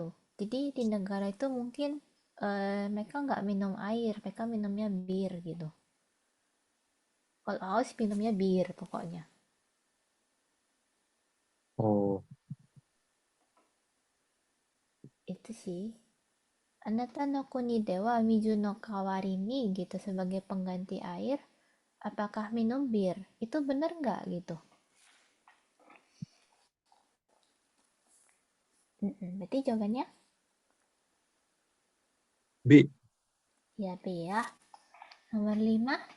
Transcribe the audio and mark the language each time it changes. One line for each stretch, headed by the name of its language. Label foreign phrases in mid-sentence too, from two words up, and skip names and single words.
Indonesian: Jadi di negara itu mungkin mereka nggak minum air, mereka minumnya bir gitu. Kalau haus minumnya bir pokoknya. Oh, Itu sih.
Japanese: あなたの国では水の代わりに
Indonesian: gitu sebagai pengganti air. apakah minum bir? Itu bener nggak gitu? Berarti jawabannya B. ya B ya. Nomor 5.